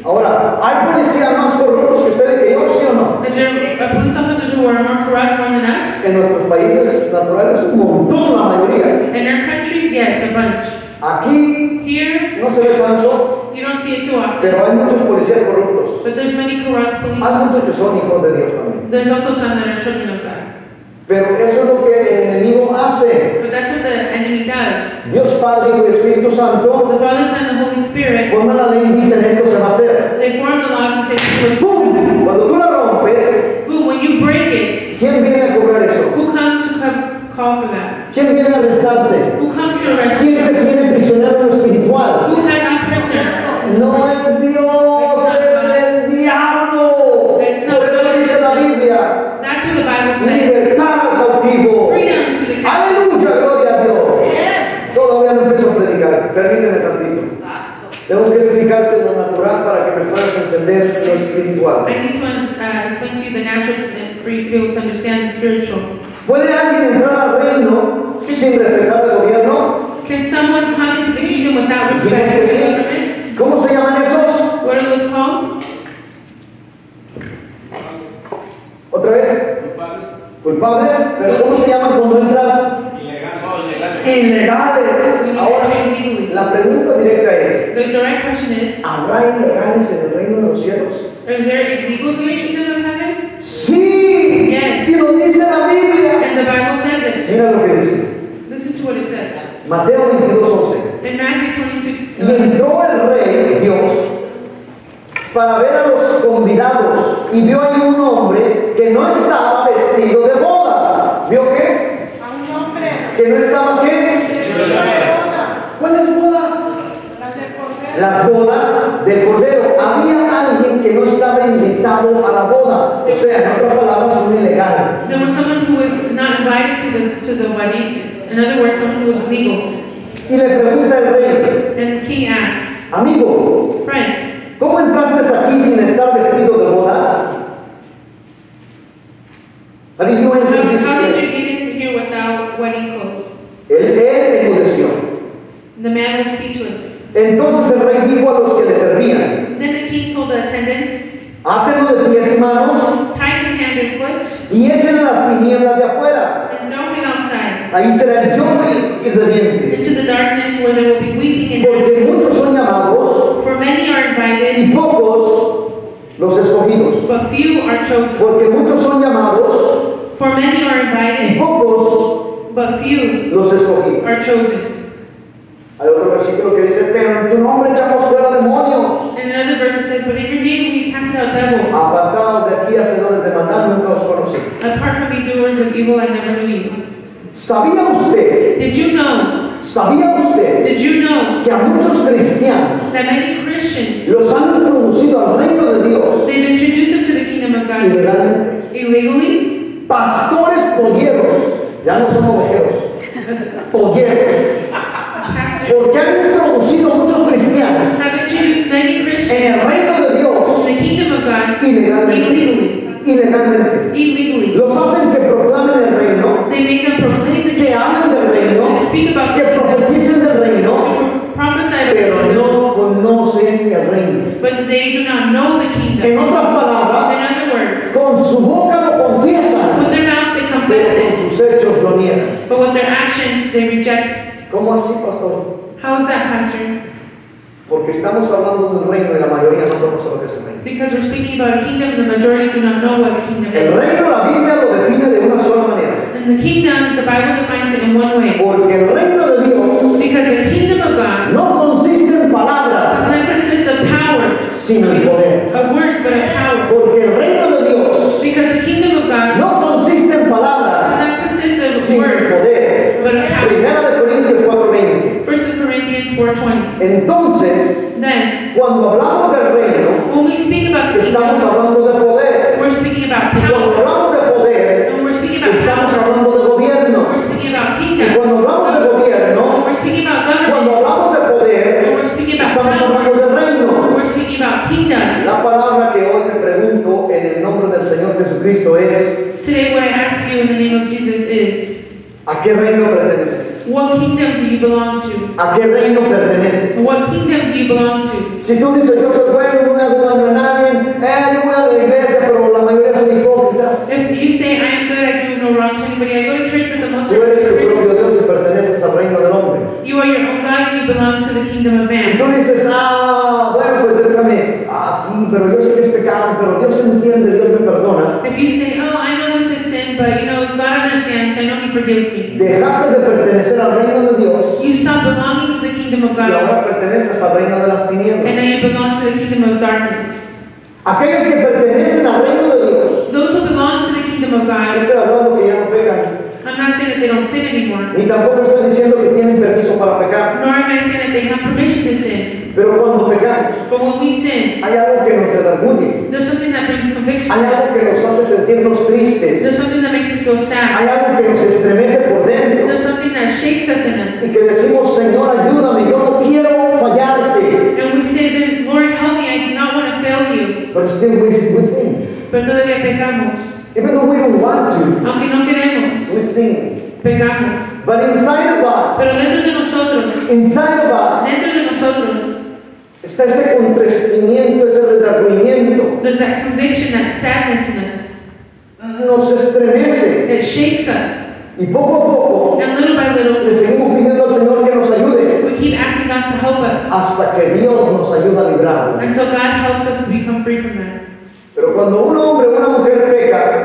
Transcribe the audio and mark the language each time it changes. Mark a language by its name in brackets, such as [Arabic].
[Spanish] Ahora, ¿hay policías más corruptos que ustedes que yo, sí o no? [English] Is there police officers who are more corrupt than us? [Spanish] En nuestros países naturales, un montón, la mayoría. [English] In our countries, yes, a bunch. [Spanish] Aquí [English] Here, [Spanish] no se ve tanto, [English] you don't see it too often. [Spanish] pero hay muchos policías corruptos. [English] But there's many corrupt police [Spanish] Hay muchos que [English] officers. [Spanish] son hijos de Dios también. [English] There's also some that are children of God. [Spanish] Pero eso es lo que el enemigo hace. [English] But that's what the enemy does. [Spanish] Dios Padre, Hijo y Espíritu Santo [English] The Father, Son, and the Holy Spirit, [Spanish] forman la ley y dicen esto se va a hacer. [English] they form the laws and say, [Spanish] ¡Pum! Cuando tú la rompes, [English] boom, when you break it, [Spanish] ¿quién viene a cobrar eso? [English] who comes to call for that? [Spanish] ¿Quién viene a arrestarte? [English] Who comes to arrest [Spanish] ¿Quién [English] you? [Spanish] te tiene prisionero en lo espiritual? [English] Who has you prisoner? [Spanish] No es Dios, es el diablo. Por eso dice la Biblia, [English] That's what the Bible says. [Spanish] libertad al cautivo. [English] Freedom to the captive. [Spanish] Aleluya, gloria a Dios. Todavía no empiezo a predicar, permíteme tantito. Tengo que explicarte lo natural para que me puedas entender lo espiritual. [English] I need to explain to you the natural for you to be able to understand the spiritual. [Spanish] ¿Puede alguien entrar al reino sin respetar el gobierno? [English] Can someone come into the kingdom without respect for the government? [Spanish] ¿Cómo se llaman esos? [English] What are those called? [Spanish] ¿Otra vez? Culpables. ¿Pero cómo se llaman cuando entras? Ilegales. Ahora, la pregunta directa es, [English] The direct question is, [Spanish] ¿habrá ilegales en el reino de los cielos? [English] are there illegals in the kingdom of heaven? [Spanish] Sí. [English] Yes. [Spanish] Y lo dice la Biblia. [English] And the Bible says it. [Spanish] Mira lo que dice. [English] Listen to what it says. [Spanish] Mateo 22:11. [English] In Matthew 22, [Spanish] Y entró el rey, Dios, para ver a los convidados, y vio ahí un hombre que no estaba vestido de bodas. ¿Vio qué? A un hombre Que no estaba qué. vestido de bodas, ¿Cuáles bodas? las del Cordero. Las bodas del Cordero. Había alguien que no estaba invitado a la boda. O sea, en otras palabras, un ilegal. [English] There was someone who was not invited to the wedding. In other words, someone who was legal. [Spanish] Y le pregunta el rey, [English] And the king asked, [Spanish] amigo, [English] friend, [Spanish] ¿cómo entraste aquí sin estar vestido de bodas? [English] How did you enter this how did you place? get in here without wedding clothes? [Spanish] Él enmudeció. [English] The man was speechless. [Spanish] Entonces el rey dijo a los que le servían, [English] Then the king told the attendants, [Spanish] átenlo de pies y manos [English] tie him hand and foot, [Spanish] y échenle a las tinieblas de afuera. [English] and throw him outside, [Spanish] Ahí será el lloro y el de dientes. [English] into the darkness where there will be weeping and [Spanish] Porque muchos son llamados [English] for many are invited, [Spanish] y pocos los escogidos. [English] but few are chosen. [Spanish] Porque muchos son llamados [English] For many are [Spanish] y [English] invited, [Spanish] pocos [English] but few [Spanish] los escogidos. [English] are chosen. [Spanish] Hay otro versículo que dice, pero en tu nombre echamos fuera demonios. [English] And another verse that says, but in your name we cast out devils. [Spanish] Apartados de aquí, hacedores de maldad, nunca os conocí. [English] Apart from me, doers of evil, I never knew you. [Spanish] ¿Sabía usted, [English] Did you know? [Spanish] sabía usted [English] Did you know [Spanish] que a muchos cristianos [English] that many Christians, [Spanish] los han introducido al reino de Dios [English] they've introduced them to the kingdom of God [Spanish] ilegalmente? [English] illegally? [Spanish] Pastores polleros, ya no son ovejeros, polleros, [English] Pastors [Spanish] porque han introducido muchos cristianos [English] have introduced many Christians [Spanish] en el reino de [English] to [Spanish] Dios [English] the kingdom of God [Spanish] ilegalmente. [English] illegally. [Spanish] Ilegalmente. [English] Illegally. [Spanish] Los hacen que proclamen el reino, [English] They make them proclaim the [Spanish] que [English] kingdom, [Spanish] hablen del reino, [English] to speak about [Spanish] que [English] the kingdom, [Spanish] profeticen del reino, [English] to prophesy about the [Spanish] pero [English] kingdom, [Spanish] no conocen el reino. [English] but they do not know the kingdom. [Spanish] En otras [English] In [Spanish] palabras, [English] other words, [Spanish] con su boca lo confiesan, [English] with their mouths they [Spanish] pero [English] confess [Spanish] con [English] it, [Spanish] sus hechos lo niegan. [English] but with their actions they reject. [Spanish] ¿Cómo así, pastor? [English] How is that, Pastor? [Spanish] Porque estamos hablando del reino y la mayoría no conoce lo que es el reino. [English] Because we're speaking about a kingdom, the majority do not know what the kingdom [Spanish] El [English] is. [Spanish] reino, la Biblia lo define de una sola manera. [English] And the kingdom, the Bible defines it in one way. [Spanish] Porque el reino de Dios [English] Because the kingdom of God [Spanish] no consiste en [English] does [Spanish] palabras, [English] not consist of power, [Spanish] sino en poder. [English] of words, but of power. [Spanish] Porque el reino de Dios [English] Because the kingdom of God [Spanish] no consiste en palabras, [English] not consist of [Spanish] sino en [English] words, [Spanish] poder. [English] but of power. [Spanish] Primera de Corintios 4:20. [English] 1 Corinthians 4:20. [Spanish] Entonces, [English] Then, [Spanish] cuando hablamos del reino, [English] when we speak about the [Spanish] estamos [English] kingdom, [Spanish] hablando de poder. [English] we're speaking about [Spanish] Y cuando [English] power. [Spanish] hablamos de poder, [English] When we're speaking about [Spanish] estamos [English] power, [Spanish] hablando de gobierno. [English] we're speaking about [Spanish] Y [English] kingdom. [Spanish] cuando hablamos de [English] When [Spanish] gobierno, [English] we're speaking about [Spanish] cuando [English] government, [Spanish] hablamos de [English] when [Spanish] poder, [English] we're speaking about [Spanish] estamos [English] power, [Spanish] hablando de reino. [English] we're speaking about kingdom. [Spanish] La palabra que hoy te pregunto en el nombre del Señor Jesucristo es, [English] Today, what I ask you in the name of Jesus is, [Spanish] ¿a qué reino perteneces? [English] what kingdom do you belong to? [Spanish] ¿A qué reino perteneces? [English] What kingdom do you belong to? [Spanish] Si tú dices, yo soy bueno, no le hago daño a nadie, yo voy a la iglesia, pero la mayoría son hipócritas. [English] If you say, I am good, I do no wrong to anybody, I go to church with the most [Spanish] Tú eres tu [English] hypocrites, [Spanish] propio Dios y perteneces al reino del hombre. [English] you are your own God and you belong to the kingdom of [Spanish] Si tú [English] man. [Spanish] dices, bueno, pues déjame, sí, pero yo sé que es pecado, pero Dios entiende, Dios me perdona. [English] If you say, oh, I know this is sin, but God understands, I know He forgives me. [Spanish] Dejaste de pertenecer al reino de Dios [English] You stop belonging to the kingdom of [Spanish] y [English] God, [Spanish] ahora perteneces al reino de las [English] and [Spanish] tinieblas. [English] now you belong to the kingdom of darkness. [Spanish] Aquellos que pertenecen al reino de Dios, [English] Those who belong to the kingdom of [Spanish] no [English] God, [Spanish] estoy hablando que ya no pecan, [English] I'm not saying that they don't sin anymore, [Spanish] ni tampoco estoy diciendo que tienen permiso para pecar, [English] nor am I saying that they have permission to sin. [Spanish] pero cuando pecamos, [English] But when we sin, [Spanish] hay algo que nos redarguye, [English] there's something that brings conviction. [Spanish] hay algo que nos hace sentirnos tristes, [English] There's something that makes us feel sad. [Spanish] hay algo que nos estremece por dentro [English] There's something that shakes us in us. [Spanish] y que decimos, Señor, ayúdame, yo no quiero fallarte, [English] And we say, Lord, help me, I do not want to fail you. but still we sin. [Spanish] Pero todavía pecamos. [English] Even though we don't want to, [Spanish] Aunque no queremos, [English] we sin. [Spanish] pecamos. [English] But inside of us, [Spanish] Pero dentro de nosotros, [English] inside [Spanish] dentro de nosotros, está ese contristamiento, ese redargüimiento, [English] there's that conviction, that sadness in us. [Spanish] nos estremece [English] It shakes us. [Spanish] y poco a poco [English] And little by little, [Spanish] le seguimos pidiendo al Señor que nos ayude [English] we keep asking God to help us [Spanish] hasta que Dios nos ayuda a librarlo. [English] until God helps us to become free from that. [Spanish] Pero cuando un hombre o una mujer peca,